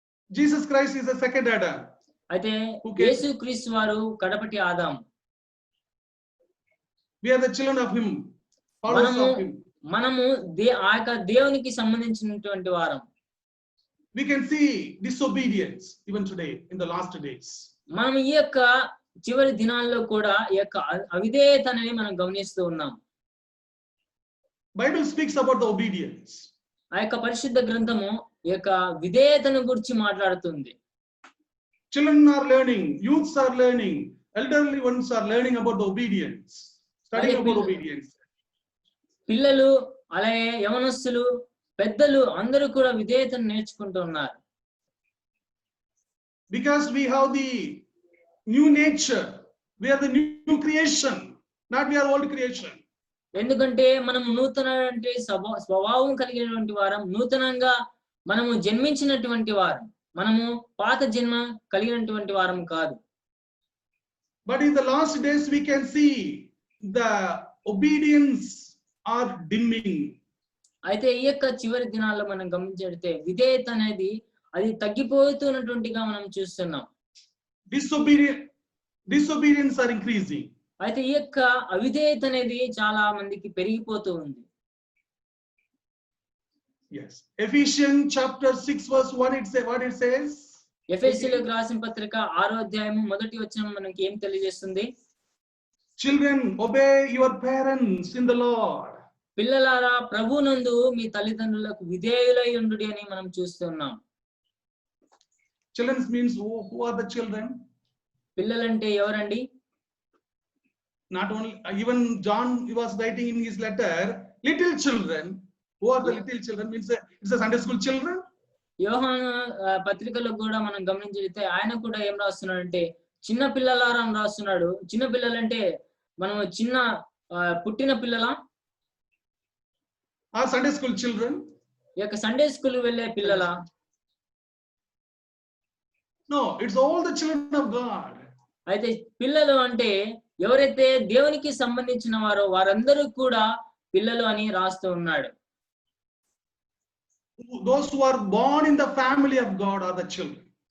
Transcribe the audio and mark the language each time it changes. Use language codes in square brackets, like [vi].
[en] Jesus Christ is the second Adam. [te] అయితే యేసు క్రీస్తు వారు కడపటి Adam. [en] We are the children of him, followers of him. [te] మనము ఆ యొక్క దేవునికి సంబంధించినటువంటి వారం. [en] We can see disobedience even today in the last days. [te] మనం ఈ యొక్క చివరి దినాల్లో కూడా ఈ యొక్క అవిధేయత అనేది మనం గమనిస్తూ ఉన్నాం. [en] Bible speaks about the obedience. [te] ఆ యొక్క పరిశుద్ధ గ్రంథము ఈ యొక్క విధేయతను గురించి మాట్లాడుతుంది. [en] Children are learning, youths are learning, elderly ones are learning about the obedience, studying about obedience. [te] పిల్లలు అలాగే యవనస్తులు పెద్దలు అందరూ కూడా విధేయతను నేర్చుకుంటూ ఉన్నారు. [en] Because we have the new nature, we are the new creation, not we are old creation. [te] ఎందుకంటే మనం నూతన స్వభావం కలిగినటువంటి వారం, నూతనంగా మనము జన్మించినటువంటి వారం, మనము పాత జన్మ కలిగినటువంటి వారం కాదు. [en] But in the last days we can see the obedience are dimming. [te] అయితే ఈ యొక్క చివరి దినాల్లో మనం గమనించితే విధేయత అనేది అది తగ్గిపోతున్నటువంటిగా మనం చూస్తున్నాం. [en] Disobedience are increasing. [te] అయితే ఈ యొక్క అవిధేయత అనేది చాలా మందికి పెరిగిపోతూ ఉంది. [en] Yes. Ephesians chapter 6 verse 1 what it says? [te] ఎఫెసీయులకు రాసిన పత్రిక 6వ అధ్యాయము 1వ వచనం మనకి ఏం తెలియజేస్తుంది? [en] Children, obey your parents in the Lord. [te] పిల్లలారా ప్రభువునందు మీ తల్లిదండ్రులకు విధేయులై ఉండుడి అని మనం చూస్తున్నాం. [en] Children means who are the children? [te] పిల్లలంటే ఎవరండి? [en] Not only even John was writing in his letter, little children. Who are the little children? Means it's a Sunday school children. [te] యోహాను పత్రికలో కూడా మనం గమనించితే ఆయన కూడా ఏం రాస్తున్నాడంటే చిన్న పిల్లలారా అని రాస్తున్నాడు. చిన్న పిల్లలంటే మనం చిన్న పుట్టిన పిల్లలా? [en] Are Sunday school children? [te] ఈ యొక్క సండే స్కూల్ వెళ్ళే పిల్లలా? [en] No, it's all the children of God. [te] అయితే పిల్లలు అంటే ఎవరైతే దేవునికి సంబంధించిన వారో వారందరూ కూడా పిల్లలు అని రాస్తూ ఉన్నాడు. [en] Those who are born in the family of God are the children.